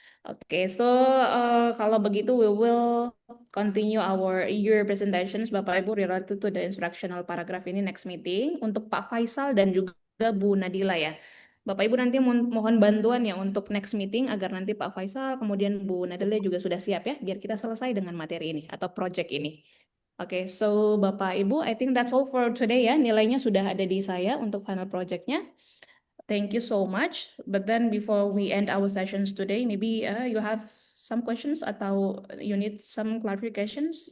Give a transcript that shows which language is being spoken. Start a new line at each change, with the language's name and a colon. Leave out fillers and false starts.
English: Oke, so
Indonesian: kalau begitu
English: we will continue our year presentations
Indonesian: Bapak Ibu
English: related to the instructional paragraph
Indonesian: ini
English: next meeting
Indonesian: untuk Pak Faisal dan juga Bu Nadila ya. Bapak Ibu nanti mohon bantuan ya untuk
English: next meeting
Indonesian: agar nanti Pak Faisal kemudian Bu Nadila juga sudah siap ya biar kita selesai dengan materi ini atau project ini.
English: Oke, so Bapak Ibu, I think that's all for today ya.
Indonesian: Nilainya sudah ada di saya untuk final projectnya.
English: Thank you so much. But then before we end our sessions today, maybe you have some questions
Indonesian: atau
English: you need some clarifications.